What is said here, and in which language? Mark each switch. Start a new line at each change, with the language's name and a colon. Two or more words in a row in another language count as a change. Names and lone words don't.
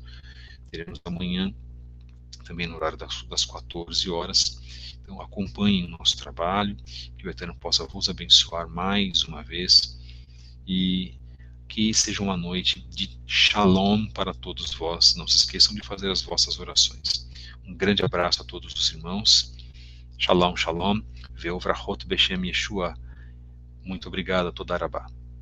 Portuguese: Teremos amanhã também no horário das 14 horas. Então acompanhem o nosso trabalho, que o Eterno possa vos abençoar mais uma vez e que seja uma noite de shalom para todos vós. Não se esqueçam de fazer as vossas orações. Um grande abraço a todos os irmãos.
Hebrew: שלום, שלום. וברכות בשם ישוע.
Portuguese: Muito obrigado a toda Arabá.